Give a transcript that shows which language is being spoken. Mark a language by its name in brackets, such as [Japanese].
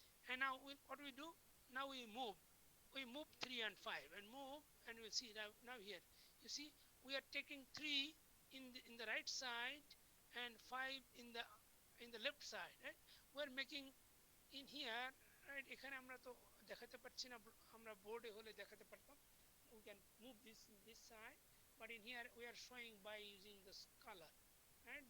[English] And now what we do, now we move 3 and 5 and move, and we'll see now here you see we are taking 3 in the right side and 5 in the left side, right? We're making in here, right? [Bangla] এখানে আমরা তো দেখাতে পারছি না, আমরা বোর্ডে হলে দেখাতে পারতাম. [English] We can move this side, but in here we are showing by using this color, right?